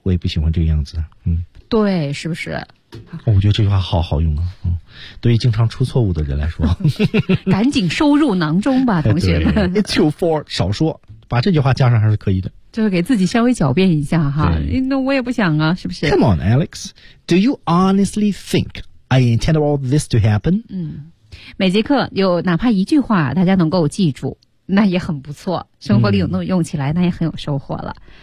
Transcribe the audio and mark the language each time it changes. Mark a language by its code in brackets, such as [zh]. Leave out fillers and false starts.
[zh] 我也不喜欢这个样子。嗯，对，是不是？我觉得这句话好好用啊。嗯，对于经常出错误的人来说，赶紧收入囊中吧，同学们。 [en] It's your fault， [zh] 少说，把这句话加上还是可以的。就是给自己稍微狡辩一下哈。那我也不想啊，是不是 [en] ？Come on, Alex. Do you honestly think I intended all this to happen？ [zh] 嗯，每节课有哪怕一句话，大家能够记住。那也很不错，生活里有那么用起来，那也很有收获了。